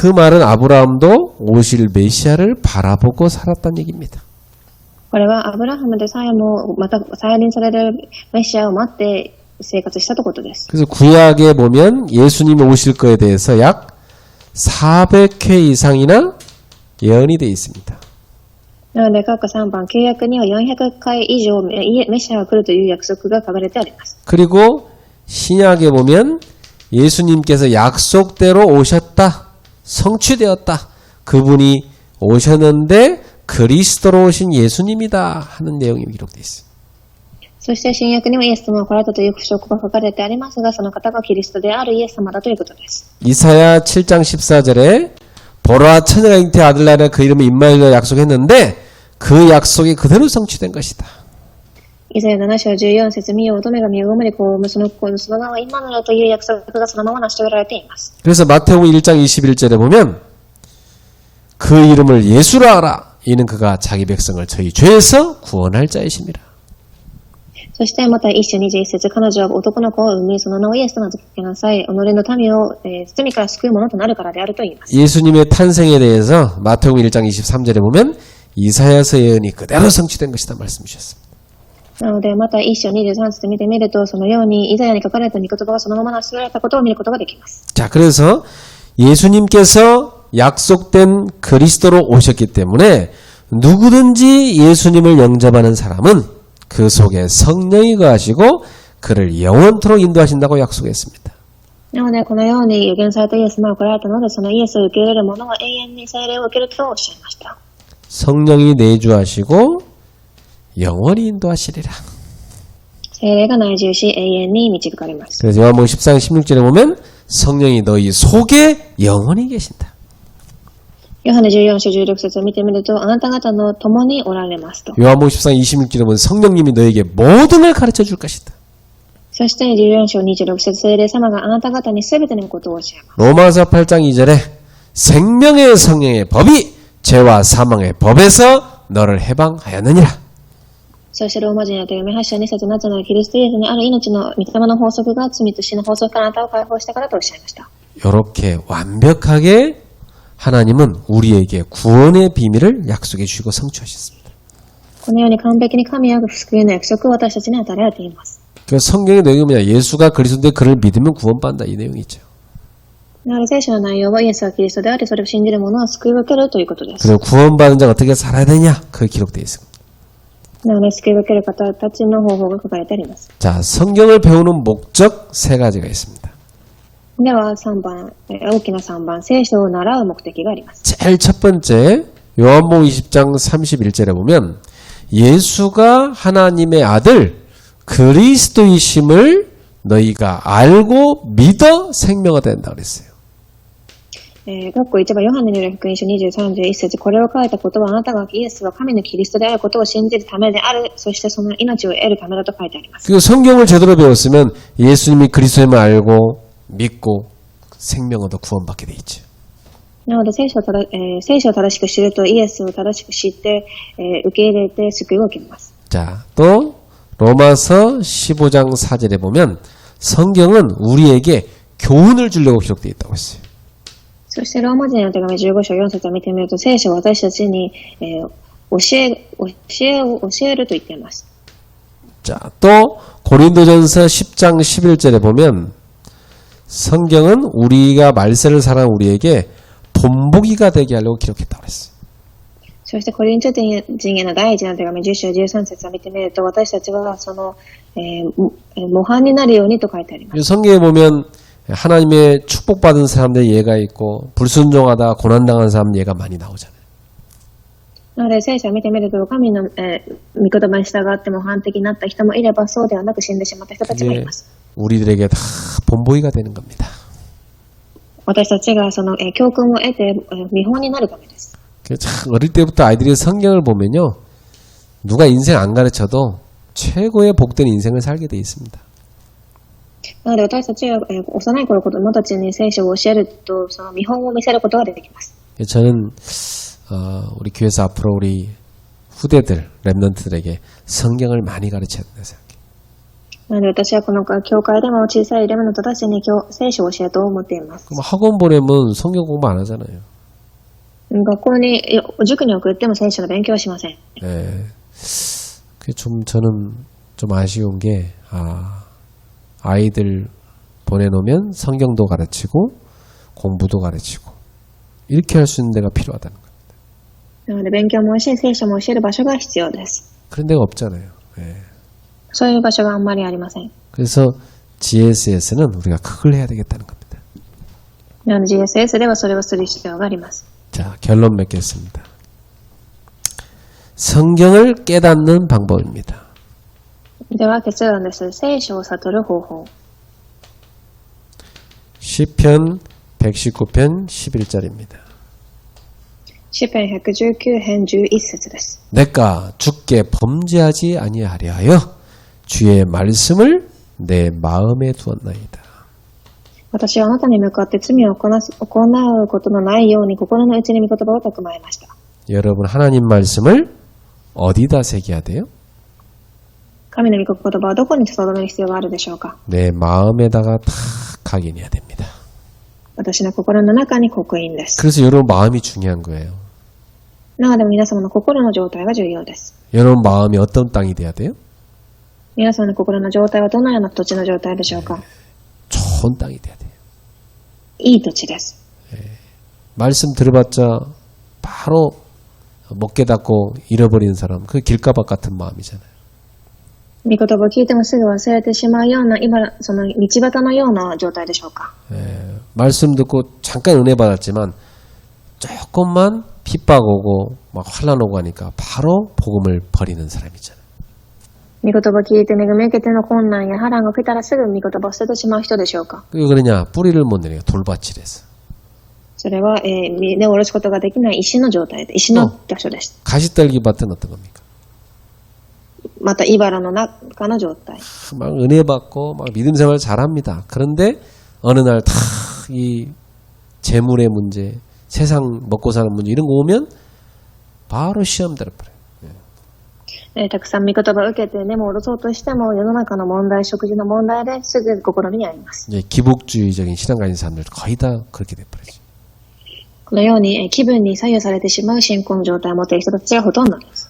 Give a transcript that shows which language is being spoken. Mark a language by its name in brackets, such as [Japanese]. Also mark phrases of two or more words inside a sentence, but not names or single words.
[Korean] 그 말은 아브라함도 오실 메시아를 바라보고 살았다는 얘기입니다. [Japanese] これはアブラハムでさえもまた再臨されるメシアを待って生活したということです。 [Korean] 그래서 구약에 보면 예수님이 오실 거에 대해서 약 400회 이상이나 예언이 되어 있습니다. [Japanese] なので、各3番、旧約には400回以上メシアが来るという約束が書かれてあります。 [Korean] 그리고 신약에 보면 예수님께서 약속대로 오셨다. 성취되었다. 그분이 오셨는데 그리스도로 오신 예수님이다 하는 내용이 기록되어 있습니다. [Japanese] そして新約にはイエス様が来られたという証拠が書かれてありますが、その方がキリストであるイエス様だということです。 [Korean] 이사야 7장 14절에 보라 처녀가 잉태 아들 낳으라 그 이름을 임마누엘이라 약속했는데 그 약속이 그대로 성취된 것이다. [Japanese] イザヤ7章14節、見よ乙女が身を産むに子を産む、その名はイマヌエルという約束がそのまま成し遂げられています。 [Korean] 그래서 마태복음 1장 21절에 보면 그 이름을 예수라 하라. 이는 그가 자기 백성을 저희 죄에서 구원할 자이심이라. [Japanese] そしてまた一章21節、彼女は男の子を産み、その名をイエスと名付けなさい。己の民を、罪から救うものとなるからであると言います。 [Korean] 예수님의 탄생에 대해서 마태복음 1장 23절에 보면 이사야서 예언이 그대로 성취된 것이다 말씀 주셨습니다. [Japanese] なので、また一章23節見てみると、そのようにイザヤに書かれた御言葉がそのまま成し遂げられたことを見ることができます。 [Korean] 자, 그래서 예수님께서 약속된 그리스도로 오셨기 때문에 누구든지 예수님을 영접하는 사람은 그 속에 성령이 거하시고 그를 영원토록 인도하신다고 약속했습니다. [Japanese] なので、このように予言されたイエス様が来られたので、そのイエスを受け入れる者は永遠に聖霊を受けるとおっしゃいました。 [Korean] 성령이 내주하시고 영원히 인도하시리라. [Japanese] 聖霊が内住し、永遠に導かれます。 [Korean] 그래서 요한복음 14장 16절에 보면 성령이 너희 속에 영원히 계신다. [Japanese] ヨハネ14章16節を見てみると、あなた方の共におられますと。 [Korean] 요한복음 14장 26절에 보면 성령님이 너에게 모든 걸 가르쳐 줄 것이다. [Japanese] そして14章26節、聖霊様があなた方に全てのことを教えます。 [Korean] 로마서 8장 2절에 생명의 성령의 법이 죄와 사망의 법에서 너를 해방하였느니라. [Japanese] そしてローマ人への手紙8章2節、なぜならキリストイエスにある命の御霊の法則が罪と死の法則からあなたを解放したからとおっしゃいました。 [Korean] 이렇게 완벽하게 하나님은 우리에게 구원의 비밀을 약속해 주시고 성취하셨습니다. [Japanese] このように完璧に神は救いの約束を私たちに与えられています。 [Korean] 그 성경의 내용이 뭐냐? 예수가 그리스도인데 그를 믿으면 구원받는다 이 내용이 있죠. [Japanese] なので聖書の内容はイエスはキリストであり、それを信じる者は救いを受けるということです。 [Korean] 그리고 구원받은 자가 어떻게 살아야 되냐? 그게 기록되어 있습니다. [Japanese] なので救いを受ける方たちの方法が書かれてあります。 [Korean] 자, 성경을 배우는 목적 세 가지가 있습니다. [Japanese] では3番、大きな3番、聖書を習う目的があります。 [Korean] 제일 첫 번째 요한복음 20장 31절에 보면 예수가 하나님의 아들 그리스도이심을 너희가 알고 믿어 생명화 된다 그랬어요. [Japanese] 括弧1番ヨハネによる福音書23-1節、これを書いたことはあなたがイエスは神のキリストであることを信じるためである。そしてその命を得るためだと書いてあります。 [Korean] 그 성경을 제대로 배웠으면 예수님이 그리스도임을 알고 믿고 생명 얻어 구원받게 돼 있죠. [Japanese] なので聖書を正しく知るとイエスを正しく知って、受け入れて救いを受けます。 [Korean] 자, 또 로마서 15장 4절에 보면 성경은 우리에게 교훈을 주려고 기록되어 있다고 했어요. [Japanese] そしてローマ人への手紙15章4節を見てみると、聖書は私たちに、教えると言っています。 [Korean] 자, 또 고린도전서 10장 11절에 보면 성경은 우리가 말세를 살아온 우리에게 본보기가 되게 하려고 기록했다고 했어요. [Japanese] そしてコリント人への第一の手紙10章13節を見てみると、私たちはその、模範になるようにと書いてあります。 [Korean] 성경에 보면 하나님의 축복받은 사람들의 예가 있고 불순종하다 고난당한 사람 예가 많이 나오잖아요. [Japanese] なので聖書を見てみると、神の、御言葉に従って模範的になった人もいれば、そうではなく死んでしまった人たちもいます。 [Korean] 우리들에게 다 본보기가 되는 겁니다. [Japanese] 私たちがその、教訓を得て、見本になるためです。 [Korean] 참 어릴 때부터 아이들이 성경을 보면요, 누가 인생 안 가르쳐도 최고의 복된 인생을 살게 돼 있습니다. [Japanese] なので私たちは、幼い頃子供たちに聖書を教えると、その見本を見せることができます。 [Korean] 저는 우리 교회에서 앞으로 우리 후대들, 랩런트들에게 성경을 많이 가르쳐야 된다 생각해요. [Japanese] なので私はこの教会でも小さいレムの人たちに聖書を教えと思っています。 [Korean] 그럼 학원 보내면 성경 공부 안 하잖아요. [Japanese] 学校に、塾に送っても聖書の勉強はしません。 [Korean] 네. 그게 좀 저는 좀 아쉬운 게 아이들 보내놓으면 성경도 가르치고 공부도 가르치고 이렇게 할 수 있는 데가 필요하다는 거예요. [Japanese] なので勉強も教え、聖書も教える場所が必要です。 [Korean] 그런 데가 없잖아요. 네. [Japanese] そういう場所があんまりありません。 [Korean] 그래서 GSS는 우리가 그걸 해야 되겠다는 겁니다. [Japanese] なので GSS ではそれをする必要があります。 [Korean] 자, 결론 맺겠습니다. 성경을 깨닫는 방법입니다. [Japanese] では結論です。聖書を悟る方法。 [Korean] 시편 119편 11절입니다. [Japanese] 詩編119編11節です。 [Korean] 내가 주께 범죄하지 아니하려 주의 말씀을 내 마음에 두었나이다. [Japanese] 私はあなたに向かって罪を行うことのないように心の内に御言葉を蓄えました。 [Korean] 여러분 하나님 말씀을 어디다 새겨야 돼요? [Japanese] 神の御言葉はどこに留める必要があるでしょうか。 [Korean] 내 마음에다가 다 각인해야 됩니다. [Japanese] 私の心の中に刻印です。 [Korean] 그래서 여러분 마음이 중요한 거예요. [Japanese] なので皆様の心の状態が重要です。 [Korean] 여러분 마음이 어떤 땅이 돼야 돼요? [Japanese] 皆さんの心の状態はどのような土地の状態でしょうか。 [Korean] 좋은 땅이 돼야 돼요. [Japanese] いい土地です。 [Korean] 말씀 들어봤자 바로 못 깨닫고 잃어버리는 사람, 그 길가박 같은 마음이잖아요. [Japanese] 御言葉を聞いてもすぐ忘れてしまうような、その道端のような状態でしょうか。 [Korean] 말씀 듣고 잠깐 은혜 받았지만 조금만 핍박 오고 막 환난 오고 하니까 바로 복음을 버리는 사람이잖아요. 御言葉を聞いて恵み受けての困難や波乱が来たらすぐ御言葉を捨ててしまう人でしょうか。 왜 그러냐? 뿌리를 못 내려 돌밭이라서. [Japanese] それは、根を下ろすことができない石の状態で、石の場所です。 [Korean] 가시떨기밭은 어떤 겁니까? [Japanese] また茨の中の状態。 [Korean] 막 은혜 받고 막 믿음 생활 잘합니다. 그런데 어느 날 다 이 재물의 문제, 세상 먹고 사는 문제 이런 거 오면 바로 시험 들어버려요. [Japanese] たくさん御言葉を受けて根も下ろそうとしても世の中の問題、食事の問題ですぐ試みに遭います。 [Korean] 이제 기복주의적인 신앙 가진 사람들 거의 다 그렇게 돼버리죠. [Japanese] このように気分に左右されてしまう信仰の状態を持っている人たちがほとんどです。